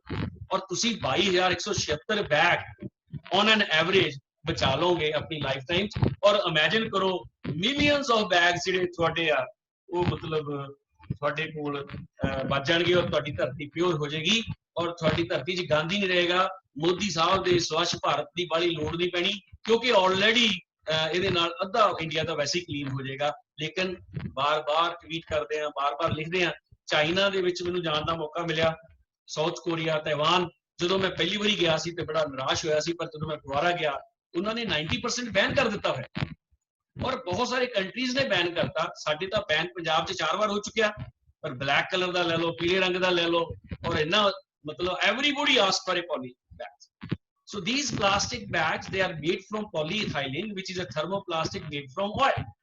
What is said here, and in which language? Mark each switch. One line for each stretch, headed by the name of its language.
Hindi: और ਤੁਸੀਂ 22,176 bag
English: on an average
Hindi: बचा लोगे अपनी लाइफ टाइम। और इमेजिन करो मिलियंस ऑफ बैग
Punjabi: ਜਿਹੜੇ ਤੁਹਾਡੇ ਆ ਉਹ ਮਤਲਬ ਤੁਹਾਡੇ ਕੋਲ ਬਚ ਜਾਣਗੇ ਔਰ ਤੁਹਾਡੀ ਧਰਤੀ ਪਿਓਰ ਹੋ ਜਾਏਗੀ ਔਰ ਤੁਹਾਡੀ ਧਰਤੀ 'ਚ ਗੰਦ ਹੀ ਨਹੀਂ ਰਹੇਗਾ। ਮੋਦੀ ਸਾਹਿਬ ਦੇ ਸਵੱਛ ਭਾਰਤ ਦੀ ਬੜੀ ਲੋੜ ਨਹੀਂ ਪੈਣੀ ਕਿਉਂਕਿ ਆਲਰੇਡੀ ਇਹਦੇ ਨਾਲ ਅੱਧਾ ਇੰਡੀਆ ਤਾਂ ਵੈਸੇ ਹੀ ਕਲੀਨ ਹੋ ਜਾਏਗਾ। ਲੇਕਿਨ ਬਾਰ-ਬਾਰ ਟਵੀਟ ਕਰਦੇ ਆ, ਬਾਰ-ਬਾਰ ਲਿਖਦੇ ਆ। ਚਾਈਨਾ ਦੇ ਵਿੱਚ ਮੈਨੂੰ ਜਾਣ ਦਾ ਮੌਕਾ ਮਿਲਿਆ, ਸਾਊਥ ਕੋਰੀਆ, ਤਾਈਵਾਨ। ਜਦੋਂ ਮੈਂ ਪਹਿਲੀ ਵਾਰੀ ਗਿਆ ਸੀ ਤੇ ਬੜਾ ਨਿਰਾਸ਼ ਹੋਇਆ ਸੀ, ਪਰ ਜਦੋਂ ਮੈਂ ਦੁਬਾਰਾ ਗਿਆ ਉਹਨਾਂ ਨੇ 90% ਬੈਨ ਕਰ ਦਿੱਤਾ ਹੋਇਆ ਔਰ ਬਹੁਤ ਸਾਰੇ ਕੰਟਰੀਜ਼ ਨੇ ਬੈਨ ਕਰਤਾ। ਸਾਡੇ ਤਾਂ ਬੈਨ ਪੰਜਾਬ 'ਚ 4 ਵਾਰ ਹੋ ਚੁੱਕਿਆ, ਪਰ ਬਲੈਕ ਕਲਰ ਦਾ ਲੈ ਲਓ, ਪੀਲੇ ਰੰਗ ਦਾ ਲੈ ਲਓ ਔਰ ਇੰਨਾ ਮਤਲਬ
English: everybody asked for a poly bags. So these plastic bags, they are made from polyethylene, which is a thermoplastic made from oil.